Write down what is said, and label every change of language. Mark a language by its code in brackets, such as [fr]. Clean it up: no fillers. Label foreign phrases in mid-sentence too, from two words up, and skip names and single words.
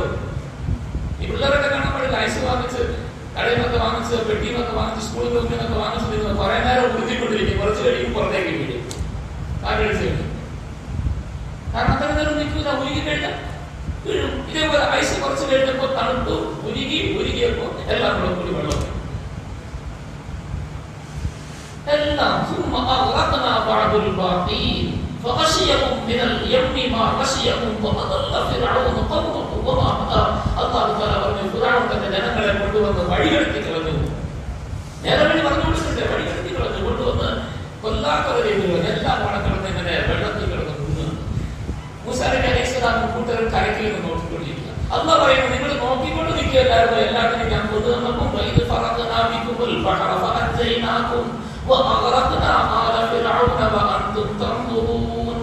[ml] ഈ പിള്ളേരൊക്കെ കാണാൻ പാടില്ല, ഐസ് വാങ്ങിച്ച് കടയിൽ നിന്നൊക്കെ വാങ്ങിച്ച് പെട്ടിയിൽ നിന്നൊക്കെ വാങ്ങിച്ച് സ്കൂളിൽ നിന്നൊക്കെ വാങ്ങിച്ചിരുന്നു കുറെ നേരം ഉടുത്തിക്കൊണ്ടിരിക്കും, കുറച്ച് കഴിയും പുറത്തേക്ക് വീഴും, കാറ്റടിച്ച്. കാരണം അത്ര നേരം നിൽക്കില്ല, ഉരുകി കഴിഞ്ഞാൽ വീഴും. ഇതേപോലെ ഐസ് കുറച്ച് കഴിഞ്ഞപ്പോ തണുത്തു, ഉരുകിയപ്പോ എല്ലാം കൂടെ കൂടി വെള്ളം എല്ലാം [ar] فغشيهم من اليم ما غشيهم وأضل فرعون قومه وما هدى. [ml] അല്ലാഹു തആല പറഞ്ഞു, ഫിറഔൻ തന്റെ ജനങ്ങളെ കൊണ്ടുവന്ന് വഴികെടുത്തി കളഞ്ഞു. നേരവഴി പറഞ്ഞു കൊടുത്തിട്ട് വഴികെടുത്തി കളഞ്ഞു, കൊണ്ടുവന്ന് കൊല്ലാക്കവരെയും എല്ലാം മണക്കിടന്ന് ഇങ്ങനെ വെള്ളത്തിൽ കിടന്നു. മൂസാ നബി [ar] عليه السلام [ml] കൂട്ടർ കരയ്ക്കിൽ നിന്ന് നോക്കിക്കൊണ്ടിരിക്കുക. അല്ലാഹ് പറയുന്നു, നിങ്ങൾ നോക്കിക്കൊണ്ട് നിൽക്കുകയല്ലായിരുന്നു, എല്ലാത്തിനും ഞാൻ കൊണ്ടുവന്നപ്പോൾ [ar] وإذ فرقنا بكم البحر فأنجيناكم وأغرقنا آل فرعون وأنتم تنظرون.